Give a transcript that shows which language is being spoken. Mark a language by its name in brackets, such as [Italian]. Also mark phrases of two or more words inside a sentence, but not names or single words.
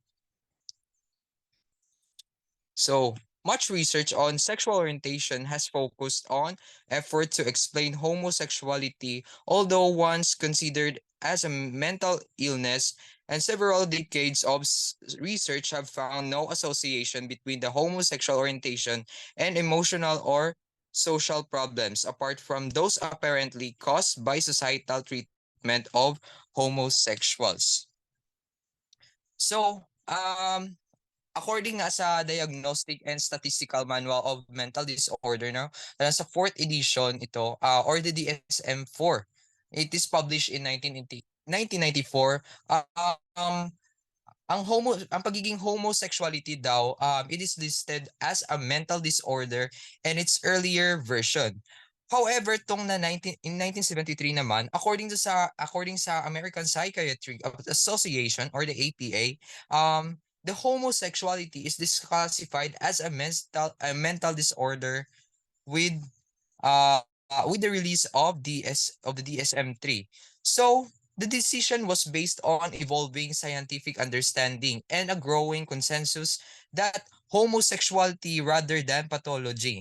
[English] So, much research on sexual orientation has focused on effort to explain homosexuality, although once considered as a mental illness, and several decades of research have found no association between the homosexual orientation and emotional or social problems, apart from those apparently caused by societal treatment of homosexuals. So, according [Filipino] nga sa [English] Diagnostic and Statistical Manual of Mental Disorder, no, [Filipino] sa [English] fourth edition [Filipino] ito, [English] or the DSM-4, it is published in 1994. [Filipino] Ang pagiging homosexuality daw, [English] it is listed as a mental disorder and its earlier version. However, in 1973 naman, according sa American Psychiatric Association or the APA, the homosexuality is disclassified as a mental disorder with with the release of the DSM-3. So, the decision was based on evolving scientific understanding and a growing consensus that homosexuality rather than pathology.